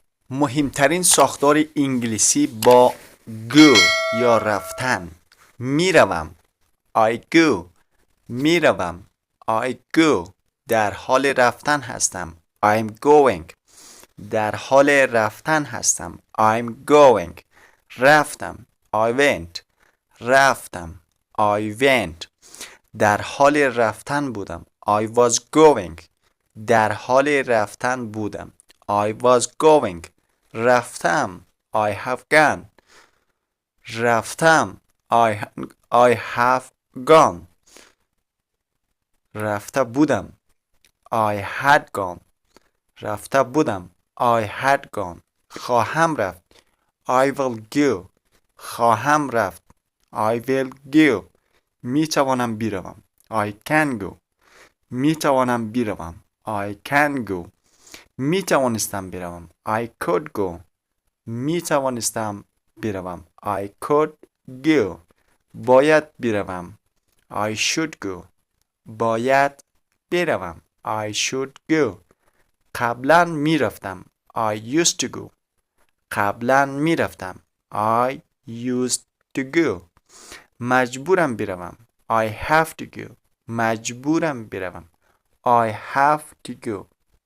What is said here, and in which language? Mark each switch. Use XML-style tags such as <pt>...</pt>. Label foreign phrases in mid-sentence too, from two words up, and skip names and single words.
<fa>مهمترین ساختار انگلیسی با go یا رفتن.</fa> <en>میروم I go. میروم I go.</en> <fa>در حال رفتن هستم</fa> <en>I'm going.</en> <fa>در حال رفتن هستم</fa> <en>I'm going. رفتم I went. رفتم I went.</en> <fa>در حال رفتن بودم</fa> <en>I was going.</en> <fa>در حال رفتن بودم</fa> <en>I was going. رفتم I have gone. رفتم I have gone.</en> <fa>رفته بودم</fa> <en>I had gone.</en> <fa>رفته بودم</fa> <en>I had gone.</en> <fa>خواهم رفت</fa> <en>I will go.</en> <fa>خواهم رفت</fa> <en>I will go.</en> <fa>می توانم بروم</fa> <en>I can go.</en> <fa>می توانم بروم</fa> <en>I can go.</en> <fa>می توانستم بروم</fa> <en>I could go.</en> <fa>می توانستم بروم</fa> <en>I could go.</en> <fa>باید بروم</fa> <en>I should go.</en> <fa>باید بروم</fa> <en>I should go.</en> <fa>قبلا می رفتم</fa> <en>I used to go.</en> <fa>قبلا می رفتم</fa> <en>I used to go.</en> <fa>مجبورم بروم</fa> <en>I have to go.</en> <fa>مجبورم بروم</fa> <en>I have to go.</en>